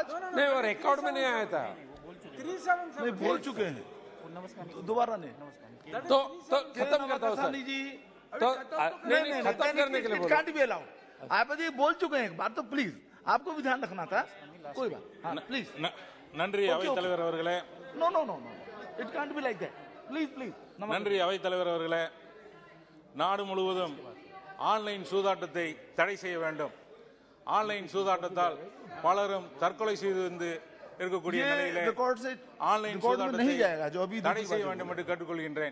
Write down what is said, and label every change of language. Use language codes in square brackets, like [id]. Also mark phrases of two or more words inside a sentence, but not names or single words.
[hi] नहीं, वो रिकॉर्ड में नहीं आया था। नहीं, बोल चुके हैं तो दोबारा नहीं तो खत्म करता हूँ सर। तो नहीं खत्म करने के लिए बोला। [en] can't be allow. [hi] आप जी बोल चुके हैं एक बार, तो प्लीज आपको भी ध्यान रखना था। कोई बात, हाँ प्लीज। [ta] நன்றி அவைத் தலைவர் அவர்களே। [en] No, it can't be like that. Please. [ta] நன்றி அவைத் தலைவர் அவர்களே। நாடு முழுவதும் ஆன்லைன் சூதாட்டத்தை தடை செய்ய வேண்டும். ஆன்லைன் சூதாட்டத்தால் பலரும் தற்கொலை செய்து வந்து இருக்கக்கூடிய நிலையிலே ஆன்லைன் சூதாட்டத்தை தடை செய்ய வேண்டும் என்று கேட்டுக்கொள்கின்றேன்.